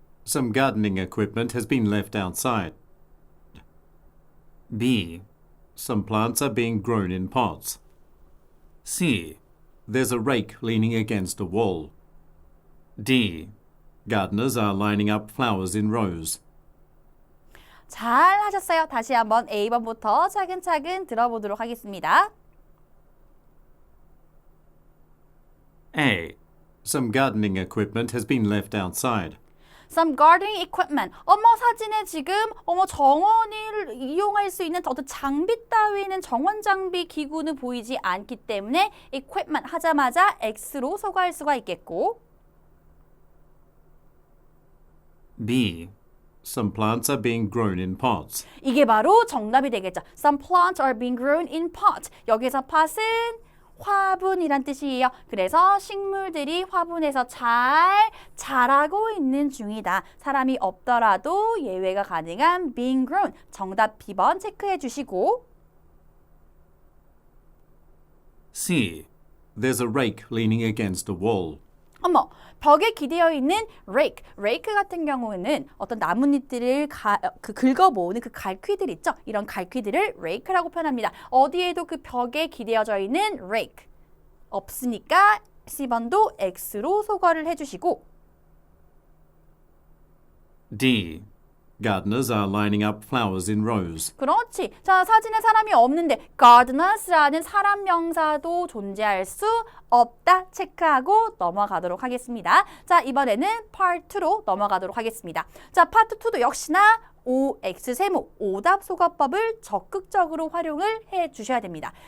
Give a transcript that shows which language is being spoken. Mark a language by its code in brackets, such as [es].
[en] Some gardening equipment has been left outside. B. Some plants are being grown in pots. C. There's a rake leaning against a wall. D. Gardeners are lining up flowers in rows. [ko] 잘 하셨어요. 다시 한번 A번부터 차근차근 들어보도록 하겠습니다. [en] A. Some gardening equipment has been left outside. Some gardening equipment. [ko] 사진에 지금 정원을 이용할 수 있는 어떤 장비 따위는 정원 장비 기구는 보이지 않기 때문에 equipment 하자마자 X로 소거할 수가 있겠고 [en] B. Some plants are being grown in pots. [ko] 이게 바로 정답이 되겠죠. [en] Some plants are being grown in pots. [ko] 여기서 pot은 화분이란 뜻이에요. 그래서 식물들이 화분에서 잘 자라고 있는 중이다. 사람이 없더라도 예외가 가능한 being grown. 정답 B번 체크해 주시고 [en] C. There's a rake leaning against a wall. [ko] 벽에 기대어 있는 rake 같은 경우에는 어떤 나뭇잎들을 긁어 모으는 그 갈퀴들 있죠? 이런 갈퀴들을 rake라고 표현합니다. 어디에도 그 벽에 기대어져 있는 rake 없으니까 C번도 X로 소거를 해주시고 [en] D. Gardeners are lining up flowers in rows. [ko] 그렇지. 자, 사진에 사람이 없는데 gardeners라는 사람 명사도 존재할 수 없다. 체크하고 넘어가도록 하겠습니다. 자, 이번에는 part 2로 넘어가도록 하겠습니다. 자, part 2도 역시나 OX 세모, 오답 소거법을 적극적으로 활용을 해 주셔야 됩니다.